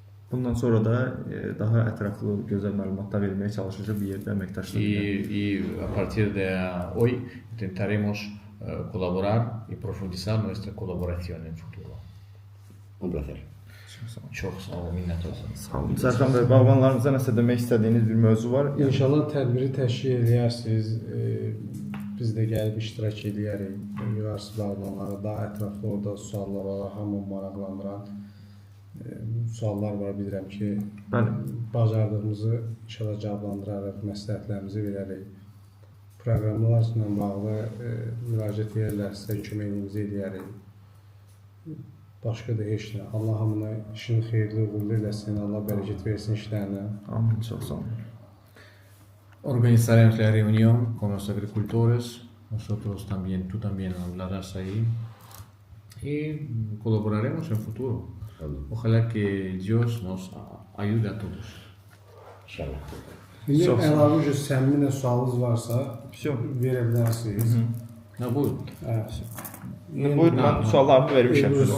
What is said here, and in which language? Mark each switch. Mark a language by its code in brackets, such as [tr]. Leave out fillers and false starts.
[az] Bundan sonra da daha ətraflı, gözəl məlumatlar verməyə çalışacağıq bir yerdə əməkdaşlıq. [es] Y a partir de hoy intentaremos colaborar y profundizar nuestra colaboración en el futuro. Un placer. [az] Çok sağ olun, minnətdarım. Sağ olun. Serkan bəy, bağbanlarımıza nəsə demək istədiyiniz bir mövzu var? İnşallah tədbiri təşkil edərsiniz. Biz də gəlib iştirak edərik. Üniversitet bağbanları daha ətraflı orada suallar var, hamı maraqlandıran suallar var. Bilirəm ki, bacardığımızı inşallah cavablandırarıq, məsləhətlərimizi verərik. Proqramlarla bağlı müraciət edərlərsə köməyimizi edərik. Başqa da heç nə. Allah hamına işini xeyirli, uğurlu eləsin. Allah bərəkət versin işlərinə. Amin, çox sağ olun. [es] Organizaremos la reunión con los agricultores, nosotros también, tú también hablarás ahí y colaboraremos en futuro. Ojalá que Dios nos ayude a todos. [az] İnşallah. İndi əlavə səmimi sualınız varsa verə bilərsiniz. No, buyurun. Evet. Buyurun, mən suallarımı vermişəm.